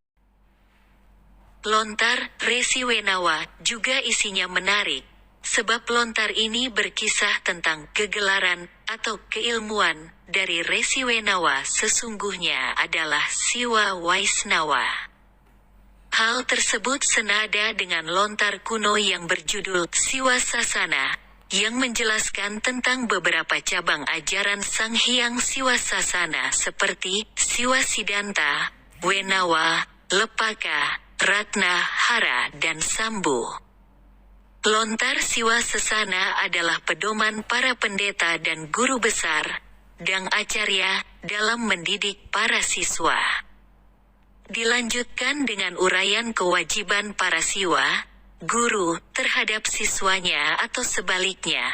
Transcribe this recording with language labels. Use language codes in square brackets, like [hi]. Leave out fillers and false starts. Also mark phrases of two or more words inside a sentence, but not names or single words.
[id] Lontar Resi Wenawa juga isinya menarik, sebab lontar ini berkisah tentang kegelaran atau keilmuan dari Resi Wenawa sesungguhnya adalah Siwa Waisnawa. Hal tersebut senada dengan lontar kuno yang berjudul Siwa Sasana, yang menjelaskan tentang beberapa cabang ajaran Sang Hyang Siwa Sasana seperti Siwa Sidanta, Wenawa, Lepaka, Ratna, Hara dan Sambu. Lontar Siwa Sasana adalah pedoman para pendeta dan guru besar, Dang Acarya, dalam mendidik para siswa. Dilanjutkan dengan uraian kewajiban para siwa, guru, terhadap siswanya atau sebaliknya.